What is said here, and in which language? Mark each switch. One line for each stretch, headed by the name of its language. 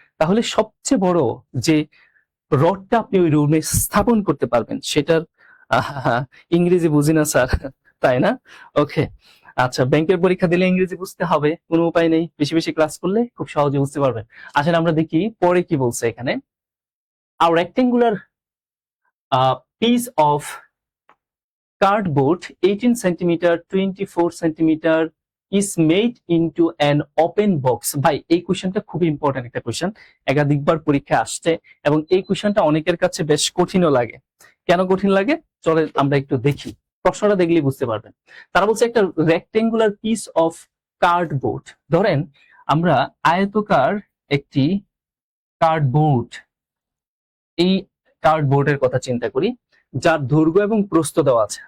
Bangla: তাহলে সবচেয়ে বড় যে রডটা আপনি ওই রুমে স্থাপন করতে পারবেন সেটার ইংরেজি বুঝি না স্যার, তাই না? ওকে, আচ্ছা, ব্যাংকের পরীক্ষা দিলে ইংরেজি বুঝতে হবে, কোনো উপায় নেই, বেশি বেশি ক্লাস করলে খুব সহজে বুঝতে পারবেন। আসলে আমরা দেখি পরে কি বলছে এখানে।
English: A rectangular piece of cardboard 18 centimeter 24 centimeter is made into an open box।
Bangla: ভাই এই কোশ্চেনটা খুব ইম্পর্টেন্ট একটা কোশ্চেন, একাধিকবার পরীক্ষা আসছে, এবং এই কোশ্চেনটা অনেকের কাছে বেশ কঠিনও লাগে। কেন কঠিন লাগে চলে আমরা একটু দেখি, প্রশ্নটা দেখলেই বুঝতে পারবেন। তারা বলছে একটা
English: rectangular piece of cardboard,
Bangla: ধরেন আমরা আয়তকার একটি কার্ডবোর্ড, এই কার্ডবোর্ডের কথা চিন্তা করি যার দৈর্ঘ্য এবং প্রস্থ দেওয়া আছে।